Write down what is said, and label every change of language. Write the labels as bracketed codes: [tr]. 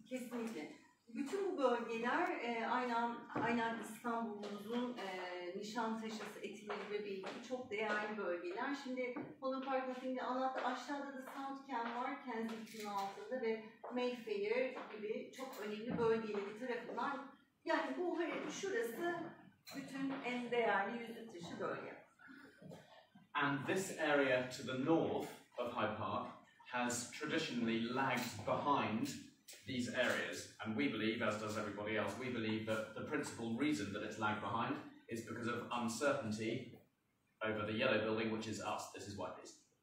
[tr] Kesinlikle. Bütün bu bölgeler aynen İstanbul'umuzun Nişantaşı'sı, Etileri ve belki çok değerli bölgeler. Şimdi Holland Park Nottingham'de anlattı. Aşağıda da South Ken var, Kensington'un altında ve Mayfair gibi çok önemli bölgeleri tarafından. Yani bu şurası bütün en değerli yüzük taşı bölge. [en] And this area to the north of Hyde Park has traditionally lagged behind these areas, and we believe, as does everybody else, we believe that the principal reason that it's lagged behind is because of uncertainty over the yellow building, which is us. This is Whiteley's.